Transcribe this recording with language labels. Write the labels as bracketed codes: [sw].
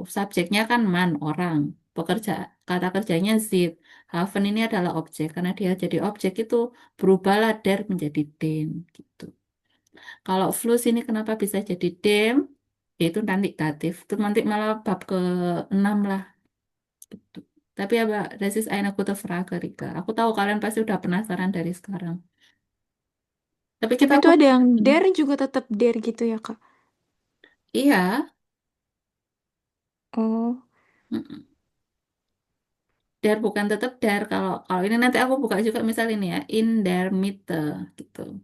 [id] Subjeknya kan man, orang. Pekerja, kata kerjanya zit. Haven ini adalah objek. Karena dia jadi objek itu berubahlah der menjadi den gitu. Kalau flus ini kenapa bisa jadi dem? Itu nanti datif. Itu nanti malah bab ke-6 lah. Gitu. Tapi ya, Mbak, [de] das ist eine gute Frage, [id] Rika. Aku tahu kalian pasti udah penasaran dari sekarang. Tapi Tapi kita itu ada yang Der juga tetap Der gitu ya Kak? iya. Oh, Mm-mm. Der bukan tetap der. Kalau kalau ini nanti aku buka juga misal ini ya, [de] in der Mitte [id] gitu.